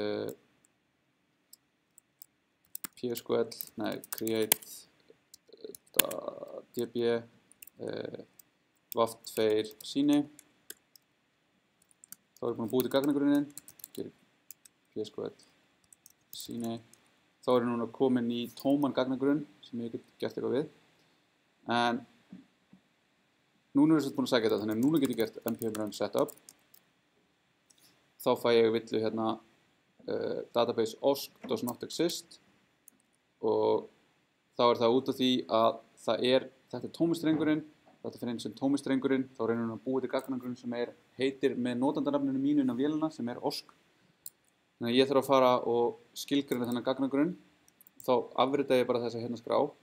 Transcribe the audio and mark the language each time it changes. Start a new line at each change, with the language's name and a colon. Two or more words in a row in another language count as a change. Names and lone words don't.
English: create db waf2
Icelandic: síni þá erum við búin að búið til gagnagrunninn gerir psql síni þá er núna komin í tóman gagnagrunn sem ég get gert eitthvað við. En núna er við búin að sækja þetta, þannig að núna get ég gert
English: npm run setup.
Icelandic: Þá fæ ég villu hérna
English: database osk does not exist
Icelandic: og þá er það út af því að þetta er tómistrengurinn, þetta fyrir einn sem tómistrengurinn, þá reynir hún að búa til gagnagrunn sem heitir með notandanafninu mínu inn á vélina sem osk. Þannig að ég þarf að fara og skilgreina þennan gagnagrunn, þá afrita ég bara þessa hérna skrá.